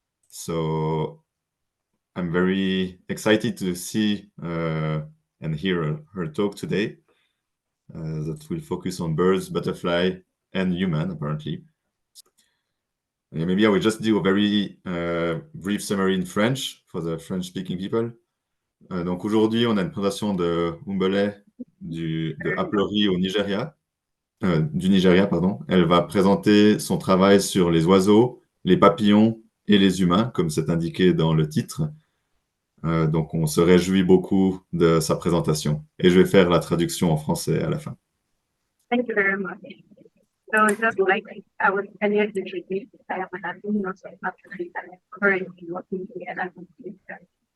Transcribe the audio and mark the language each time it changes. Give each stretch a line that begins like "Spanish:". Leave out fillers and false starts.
English: So I'm very excited to see and hear her talk today that will focus on birds, butterfly, and human, apparently. Maybe I will just do a very brief summary in French for the French-speaking people.
French: Donc aujourd'hui, on a une présentation de Umbule de APLORI au Nigeria, du Nigeria, pardon. Elle va présenter son travail sur les oiseaux, les papillons et les humains, comme c'est indiqué dans le titre. Donc on se réjouit beaucoup de sa présentation. Et je vais faire la traduction en français à la fin.
English: Thank you very much. So just like I was earlier introduced, I am an alumnus of Mador and I'm currently working together with research.